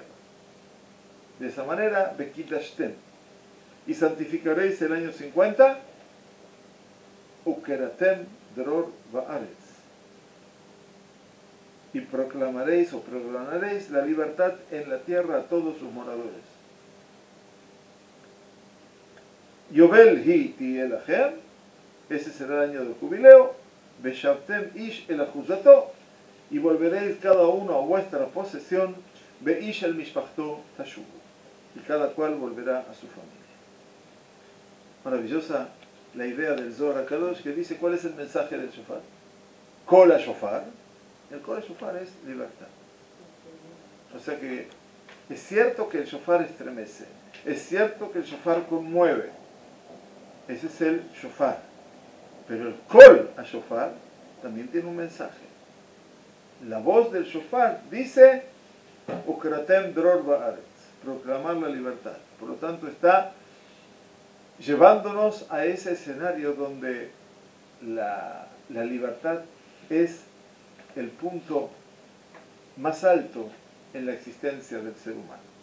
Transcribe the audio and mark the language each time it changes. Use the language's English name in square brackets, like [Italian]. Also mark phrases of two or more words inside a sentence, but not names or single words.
[Spanish] De esa manera, Bekidashtem, y santificaréis el año 50, [Hebrew] וקראתם דרור בארץ, [Spanish] y proclamaréis la libertad en la tierra a todos sus moradores. [Hebrew] יובל היא תהיה לכם, [Spanish] ese será el año del jubileo, [Hebrew] ושבתם איש אל אחוזתו, [Spanish] y volveréis cada uno a vuestra posesión, [Hebrew] ואיש אל משפחתו תשובו, [Spanish] y cada cual volverá a su familia. Maravillosa la idea del Zohar HaKadosh, que dice cuál es el mensaje del shofar. [Hebrew] קול השופר. [Spanish] El [Hebrew] קול השופר [Spanish] es libertad. O sea que es cierto que el shofar estremece, es cierto que el shofar conmueve, ese es el shofar, pero el [Hebrew] קול השופר [Spanish] también tiene un mensaje. La voz del shofar dice [Hebrew] וקראתם דרור בארץ, [Spanish] proclamar la libertad. Por lo tanto está llevándonos a ese escenario donde la libertad es el punto más alto en la existencia del ser humano.